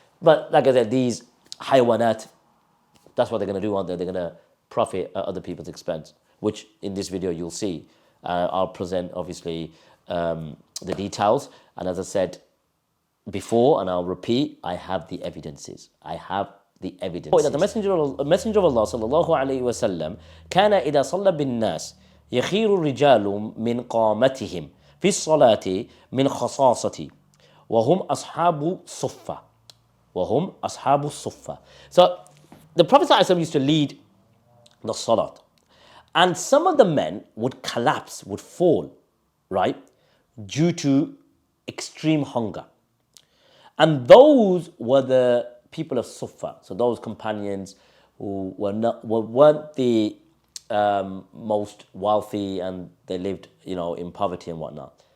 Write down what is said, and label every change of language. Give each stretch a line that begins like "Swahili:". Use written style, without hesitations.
English: But like I said, these haywanat, that's what they're going to do, aren't they? They're going to profit at other people's expense, which in this video you'll see. I'll present, obviously, the details. And as I said before, and I'll repeat, I have the evidences. I have the evidences. The Messenger of Allah,
Arabic: sallallahu alayhi wa sallam, كان إذا صلى بالناس يخير الرجال من قامتهم في الصلاة من خصاصة وهم أصحاب صفة وهم أصحاب الصفة.
English: So the Prophet ﷺ used to lead the salat, and some of the men would collapse, would fall, right, due to extreme hunger. And those were the people of Suffah, so those companions who weren't the most wealthy, and they lived, in poverty and whatnot.